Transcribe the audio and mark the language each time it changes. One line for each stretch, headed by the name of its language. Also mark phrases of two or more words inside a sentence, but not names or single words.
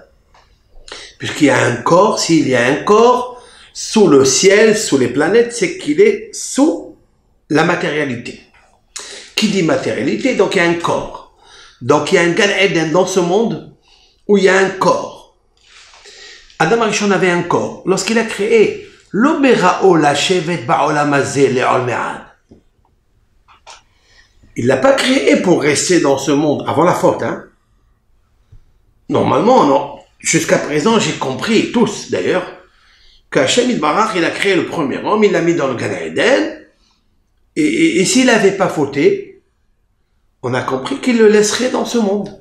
French: Puisqu'il y a un corps, s'il y a un corps sous le ciel, sous les planètes, c'est qu'il est sous la matérialité. Qui dit matérialité? Donc il y a un corps. Donc il y a un
Hebrew: גן עדן
French: dans ce monde où il y a un corps.
Hebrew: אדם הראשון
French: avait un corps. Lorsqu'il a créé l'Oberao
Hebrew: לשבת בעולם הזה לעולם ועד.
French: Il l'a pas créé pour rester dans ce monde avant la faute. Hein? Normalement, non. Jusqu'à présent, j'ai compris, tous d'ailleurs, qu'
Hebrew: השם יתברך,
French: il a créé le premier homme, il l'a mis dans le
Hebrew: גן עדן,
French: et s'il n'avait pas fauté, on a compris qu'il le laisserait dans ce monde.